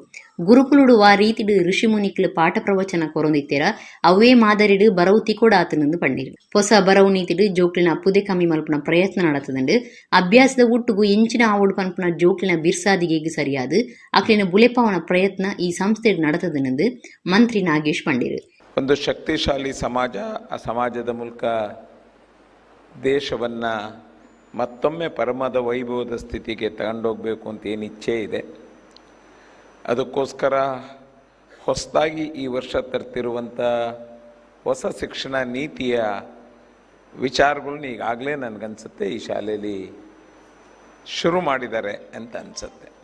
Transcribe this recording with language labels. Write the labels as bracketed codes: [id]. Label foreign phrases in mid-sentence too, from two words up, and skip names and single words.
[tcy] ಗುರುಕುಲುಡು ವಾ ರೀತಿಡು ಋಷಿಮುನಿಕ್ಲು ಪಾಠ ಪ್ರವಚನ ಕೊರೊಂದಿತ್ತೆರ ಅವೇ ಮಾದರಿಡು ಬರವು ತಿಕ್ಕೋಡಾತನೆಂದು ಪಂಡಿರು. ಹೊಸ ಬರವು ನೀತಿಡು ಜೋಕ್ಲಿನ ಪುದೆ ಕಮ್ಮಿ ಮಲ್ಪನ ಪ್ರಯತ್ನ ನಡೆತದಂಡು. ಅಭ್ಯಾಸದ ಒಟ್ಟುಗು ಎಂಚಿನ ಆವಡು ಪನ್ಪುನ ಜೋಕ್ಲಿನ ಬಿರ್ಸಾದಿಗೆಗ್ ಸರಿಯಾದು ಅಕ್ಲಿನ ಬುಲೆಪವನ ಪ್ರಯತ್ನ ಈ ಸಂಸ್ಥೆ ನಡೆತದನೆಂದು ಮಂತ್ರಿ ನಾಗೇಶ್ ಪಂಡಿರು. [kn] ಒಂದು ಶಕ್ತಿಶಾಲಿ ಸಮಾಜ, ಆ ಸಮಾಜದ ಮೂಲಕ ದೇಶವನ್ನ ಮತ್ತೊಮ್ಮೆ ಪರಮದ ವೈಭವದ ಸ್ಥಿತಿಗೆ ತಗೊಂಡೋಗ್ಬೇಕು ಅಂತ ಏನು ಇಚ್ಛೆ ಇದೆ, ಅದಕ್ಕೋಸ್ಕರ ಹೊಸದಾಗಿ ಈ ವರ್ಷ ತರ್ತಿರುವಂಥ ಹೊಸ ಶಿಕ್ಷಣ ನೀತಿಯ ವಿಚಾರಗಳನ್ನ ಈಗಾಗಲೇ ನನಗನ್ಸುತ್ತೆ ಈ ಶಾಲೆಯಲ್ಲಿ ಶುರು ಮಾಡಿದ್ದಾರೆ ಅಂತ ಅನಿಸುತ್ತೆ.